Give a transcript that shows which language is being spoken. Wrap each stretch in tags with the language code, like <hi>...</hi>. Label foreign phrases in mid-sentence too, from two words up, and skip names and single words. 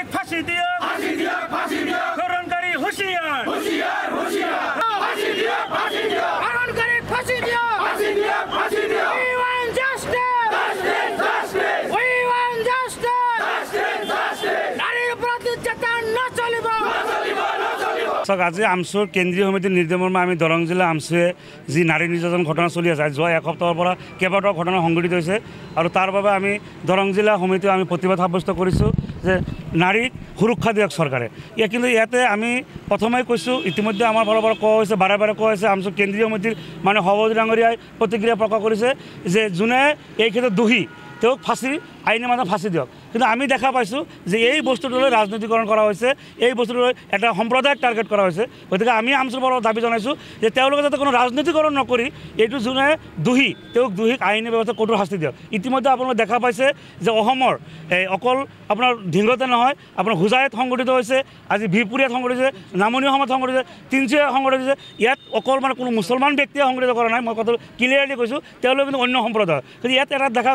<as>ফাঁসি দিও করণকারী হুঁশিয়ার করণকারী ফাঁসি দিও</as> <en>We want justice We want justice</en> <as>নারীর উপর নির্যাতন না চলিব আজি আমচুৰ কেন্দ্ৰীয় সমিতিৰ নিৰ্দেশমৰ্মে আমি দৰং জিলা আমচুৱে যি নাৰী নিৰ্যাতন ঘটনা চলি আছে যোৱা এসপ্তাহৰ পৰা কেইবাটাও ঘটনা সংঘটিত হৈছে আৰু তাৰ বাবে আমি দৰং জিলা সমিতিও আমি প্ৰতিবাদ সাব্যস্ত কৰিছোঁ যে নাৰীক সুৰক্ষা দিয়ক চৰকাৰে কিন্তু ইয়াতে আমি প্ৰথমেই কৈছোঁ ইতিমধ্যে আমাৰ ফালৰ পৰা কোৱা হৈছে বাৰে বাৰে কোৱা হৈছে আমচুৰ কেন্দ্ৰীয় সমিতিৰ মানে সভাপতি ডাঙৰীয়াই প্ৰতিক্ৰিয়া প্ৰকাশ কৰিছে যে যোনে এই ক্ষেত্ৰত দোষী তেওঁক ফাঁসি</as> <bn>আইনের মাধ্যমে</bn> <as>ফাঁসি দিয়ক কিন্তু আমি দেখা পাইছোঁ যে এই বস্তুটোলৈ ৰাজনীতিকৰণ কৰা হৈছে এই বস্তুটোলৈ এটা সম্প্ৰদায়ক টাৰ্গেট কৰা হৈছে গতিকে আমি আমচুৰ পৰা দাবী জনাইছোঁ যে তেওঁলোকে যাতে কোনো ৰাজনীতিকৰণ নকৰি এইটো যোনে দোষী তেওঁক দোষীক আইনী ব্যৱস্থা কঠোৰ শাস্তি দিয়ক ইতিমধ্যে আপোনালোকে দেখা পাইছে যে অসমৰ অকল আপোনাৰ ঢিংগতে নহয় আপোনাৰ হোজাইত সংঘটিত হৈছে আজি বিহপুৰীয়াত সংঘটিত হৈছে নামনি অসমত সংঘটিত হৈছে তিনিচুকীয়াত সংঘটিত হৈছে ইয়াত অকল মানে কোনো মুছলমান ব্যক্তিয়ে সংঘটিত কৰা নাই মই কথাটো ক্লিয়াৰলি কৈছোঁ তেওঁলোকে কিন্তু অন্য সম্প্ৰদায় কিন্তু ইয়াত এটা দেখা</as>